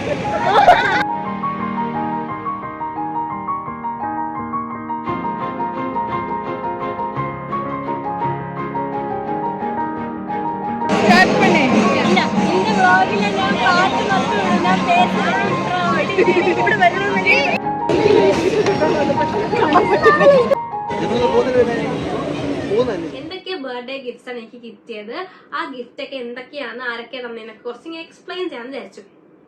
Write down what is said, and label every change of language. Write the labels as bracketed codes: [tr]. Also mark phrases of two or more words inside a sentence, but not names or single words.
[ta] ஸ்டார்ட் பண்ணு இந்த vlogல நான் பாட்டு மட்டும் நான் பேசுறேன் இப்படி வரணும்னு [ml] എന്തൊക്കെ [en] birthday gifts [ml] ആണ് എനിക്ക് കിട്ടിയത്. ആ ഗിഫ്റ്റ് ഒക്കെ എന്തൊക്കെയാണ്, ആരൊക്കെ തന്നതിനെ കുറിച്ച് ഞാൻ എക്സ്പ്ലെയിൻ ചെയ്യാൻ വിചാരിച്ചു.